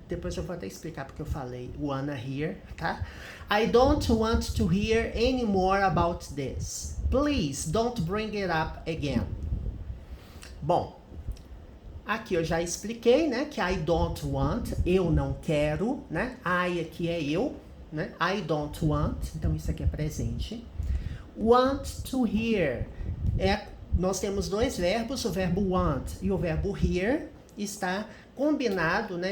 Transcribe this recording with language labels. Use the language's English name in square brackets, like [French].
[Portuguese] Depois eu vou até explicar porque eu falei wanna hear, tá? [English] I don't want to hear any more about this. Please don't bring it up again. [Portuguese] Bom, aqui eu já expliquei, né? Que [English] I don't want, [Portuguese] eu não quero, né? I aqui é eu, né? [English] I don't want, [Portuguese] então isso aqui é presente. [English] Want to hear [Portuguese] nós temos dois verbos, o verbo want e o verbo hear, está combinado, né?